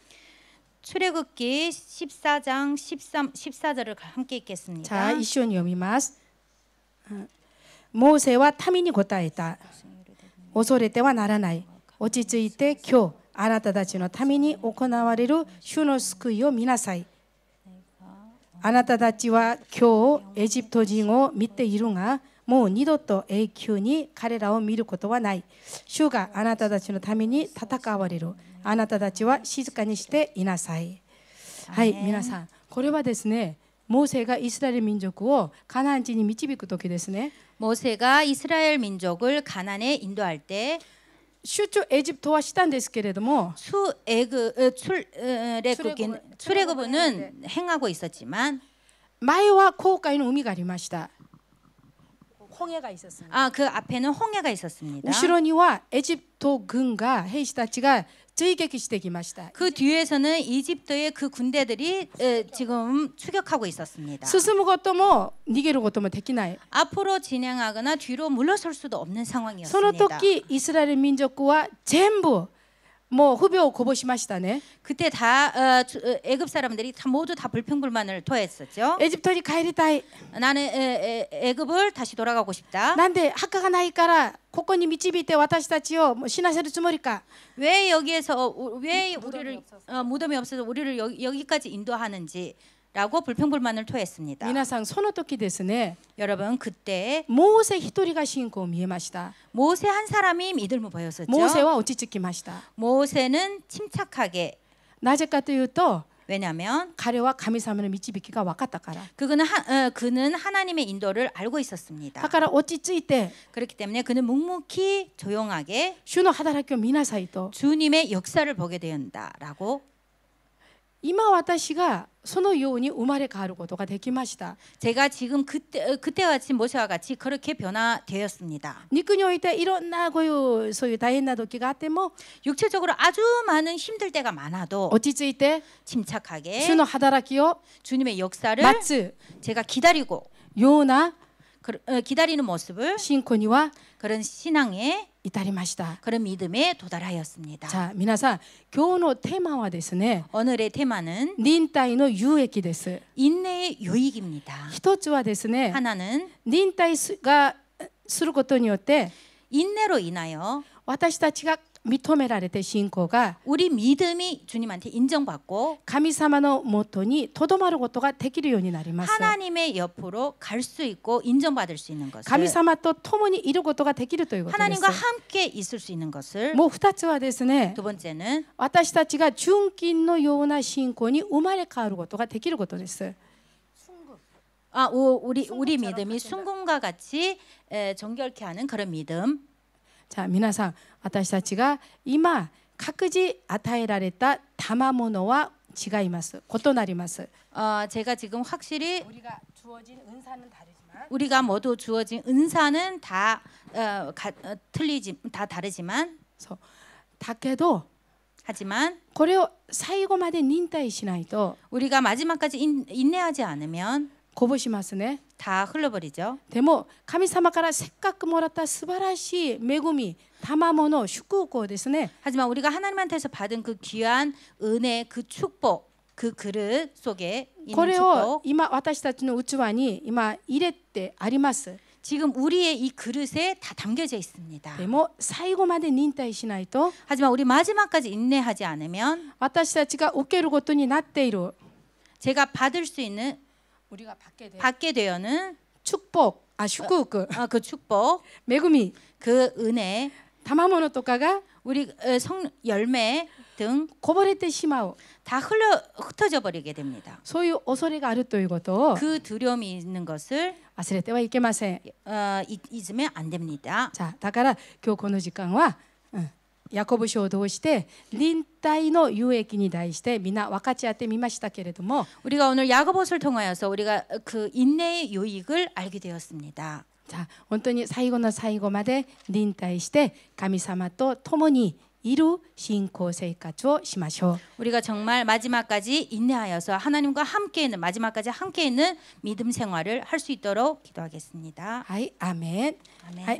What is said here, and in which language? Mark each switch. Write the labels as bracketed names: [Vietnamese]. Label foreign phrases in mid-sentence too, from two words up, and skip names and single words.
[Korean] 출애굽기 14장 13, 14절을 함께 읽겠습니다. [Japanese] さあ一緒に読みます。モーセは民に答えた。恐れてはならない。落ち着いて今日あなたたちの民に行われる主の救いを見なさい。あなたたちは今日エジプト人を見ているが、 もう二度と永久に彼らを見ることはない。主があなたたちのために戦われる。あなたたちは静かにしていなさい。はい、皆さん、これはですね、モーセがイスラエル民族をカナン地に導く時ですね。 [Korean] 모세가 이스라엘 민족을 가나안에 인도할 때 [Japanese] 出張エジプトはしたんですけれども、 [Korean] 출애굽은 행하고 있었지만 [Japanese] 前は紅海の海がありました。 [Korean] 홍해가 있었습니다. 그 앞에는 홍해가 있었습니다. [Japanese] 後ろにはエジプト軍が兵士たちが追撃してきました。 [Korean] 그 뒤에서는 이집트의 그 군대들이 지금 추격하고 있었습니다. [Japanese] 進むことも逃げることもできない。 [Korean] 앞으로 진행하거나 뒤로 물러설 수도 없는 [Japanese] その [Korean] 상황이었습니다. [Japanese] 時イスラエル民族は全部もう不平をこぼしましたね。 [Korean] 그때 다 애굽 사람들이 다 모두 다 불평불만을 토했었죠. [Japanese] エジプトに帰りたい。 [Korean] 나는 애굽을 다시 돌아가고 싶다. [Japanese] なんで墓がないからここに導いて私たちを死なせるつもりか。 [Korean] 왜 여기에서 왜 우리를 무덤이 없어서 우리를 여기까지 인도하는지라고 불평불만을 토했습니다. [Japanese] 皆さんその時ですね、 [Korean] 여러분 그때 [Japanese] モーセ一人が信仰を見えました。 [Korean] 모세 한 사람이 믿음을 보였었죠. [Japanese] モーセは落ち着きました。 [Korean] 모세는 침착하게 [Japanese] なぜかというと [Korean] 왜냐하면 [Japanese] 彼は神様の導きが分かったから。 [Korean] 그는 하나님의 인도를 알고 있었습니다. [Japanese] だから落ち着いて [Korean] 그렇기 때문에 그는 묵묵히 조용하게 [Japanese] 主の働きを見なさいと。 [Korean] 주님의 역사를 보게 된다라고. [Japanese] 今私がそのように生まれ変わることができました。 [Korean] 제가 지금 그때 같이 모세와 같이 그렇게 변화되었습니다. [Japanese] 肉においていろんなそういう大変な時があっても [Korean] 육체적으로 아주 많은 힘들 때가 많아도 [Japanese] 落ち着いて [Korean] 침착하게 [Japanese] 主の働きを [Korean] 주님의 역사를 [Japanese] 待つ [Korean] 제가 기다리고 [Japanese] ような [Korean] 기다리는 모습을 [Japanese] 信仰には [Korean] 그런 신앙에 [Japanese] 至りました。 [Korean] 그런 믿음에 도달하였습니다. [Japanese] じゃあ皆さん、今日のテーマはですね、 [Korean] 오늘의 테마는 [Japanese] 忍耐の有益です。 [Korean] 인내의 유익입니다. [Japanese] 一つはですね、 [Korean] 하나는 [Japanese] 忍耐がすることによって [Korean] 인내로 인하여 [Japanese] 私たちが認められて信仰が [Korean] 우리 믿음이 주님한테 인정받고 [Japanese] 神様のもとにとどまることができるようになります。 [Korean] 하나님의 옆으로 갈 수 있고 인정받을 수 있는 것을 [Japanese] 神様と共にいることができるということです。 [Korean] 하나님과 함께 있을 수 있는 것을 [Japanese] もう2つはですね、 [Korean] 두 번째는 [Japanese] 私たちが純金のような信仰に生まれ変わることができることです。 [Korean] 우리 믿음이 순금과 같이 정결케 하는 그런 믿음. [Japanese] じゃあ皆さん、私たちが今各自与えられた賜物は違います。異なります。 [Korean] 제가 지금 확실히 우리가 주어진 은사는 다르지만 우리가 모두 주어진 은사는 다 다르지만 [Japanese] だけど [Korean] 하지만 [Japanese] これを最後まで忍耐しないと [Korean] 우리가 마지막까지 인내하지 않으면 [Japanese] こぼしますね。 [Korean] 다 흘러버리죠. [Japanese] でも神様からせっかくもらった素晴らしい恵み、賜物、祝福をですね、 [Korean] 하지만 우리가 하나님한테서 받은 그 귀한 은혜, 그 축복, 그 그릇 속에 [Japanese] こ [Korean] 있는 [Japanese] れを [Korean] 축복, [Japanese] 今私たちの器に今入れてあります。 [Korean] 지금 우리의 이 그릇에 다 담겨져 있습니다. [Japanese] でも最後まで忍耐しないと [Korean] 하지만 우리 마지막까지 인내하지 않으면 [Japanese] 私たちが受けることになっている [Korean] 제가 받을 수 있는 우리가 받게 되어는 축복, [Japanese] 祝福、 [Korean] 그 축복, [Japanese] 恵み、 [Korean] 그 은혜, [Japanese] 賜物とかが [Korean] 우리 열매 등 [Japanese] こぼれてしまう、 [Korean] 다 흩어져 버리게 됩니다. [Japanese] そういう恐れがあるということを [Korean] 그 두려움이 있는 것을 [Japanese] 忘れてはいけません。 [Korean] 잊으면 안 됩니다. [Japanese] じゃあだから今日この時間は、ヤコブ書を通して忍耐の有益に対してみんな分かち合ってみましたけれども、 [Korean] 우리가 오늘 야고보서를 통하여서 우리가 그 인내의 유익을 알게 되었습니다. [Japanese] じゃあ本当に最後の最後まで忍耐して神様と共にいる信仰生活をしましょう。 [Korean] 우리가 정말 마지막까지 인내하여서 하나님과 함께 있는 마지막까지 함께 있는 믿음 생활을 할 수 있도록 기도하겠습니다. [Japanese] はい、アーメン。 [Korean] 아멘. [Japanese] はい。